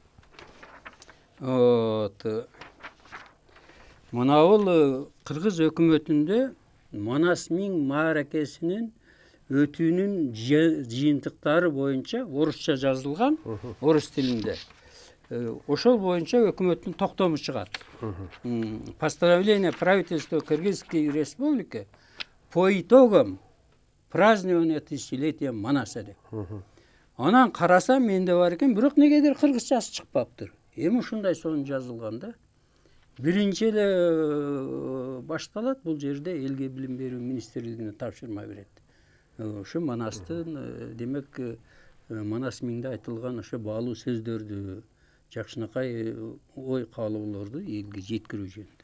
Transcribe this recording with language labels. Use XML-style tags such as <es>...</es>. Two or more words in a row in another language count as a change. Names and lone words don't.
<ky>Мынабул Кыргыз өкмөтүндө Манас миң мааракесинин өтүүнүн жыйынтыктары боюнча орусча жазылган, орус тилинде. Ошол боюнча өкмөттүн токтому чыгат.</ky> <ru>Постановление правительства Кыргызской республики по итогам празднования тысячелетия Манаса деп.</ru> <ky>Анан карасам менде бар экен, бирок негедир кыргызчасы чыкпаптыр. Эми ушундай сонун жазылган да. Биринчи эле башталат бул жерде элге билим берүү министрлигине тапшырма берет. Ошо Манастын, демек, Манас миңде айтылган ошо баалуу сөздөрдү, жакшынакай ой каалоолорду элге жеткирүү жөнүндө.</ky>